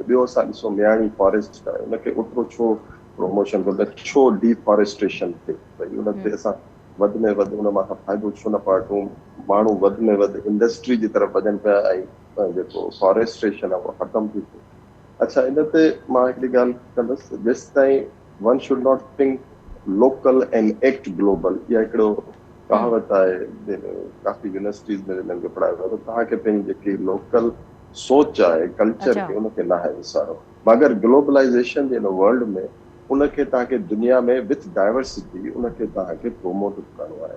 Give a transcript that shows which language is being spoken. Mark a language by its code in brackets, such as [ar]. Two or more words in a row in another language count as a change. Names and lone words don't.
[sd] ॿियो असां ॾिसो मियाणी फॉरेस्ट आहे, उनखे ओतिरो छो प्रमोशन कोन्हे, छो डिफॉरेस्टेशन थिए भई, उन ते असां वधि में वधि उन मां फ़ाइदो छो न पाटूं। माण्हू वधि में वधि इंडस्ट्री जी तरफ़ वञनि पिया ऐं जेको फॉरेस्टेशन आहे उहो ख़तमु थी थिए। अच्छा, इन ते मां हिकिड़ी ॻाल्हि कंदुसि, जेसि ताईं [en] one should not think local and act global, [sd] इहा हिकिड़ो कहावत आहे काफ़ी यूनिवर्सिटीज़ में हिननि खे पढ़ायो वेंदो, तव्हांखे पंहिंजी जेकी लोकल सोच आहे कल्चर खे उनखे न आहे विसारो, मगर ग्लोबलाइज़ेशन जे हिन वर्ल्ड में उनखे तव्हांखे दुनिया में [en] with diversity [sd] उनखे तव्हांखे प्रोमोट करिणो आहे।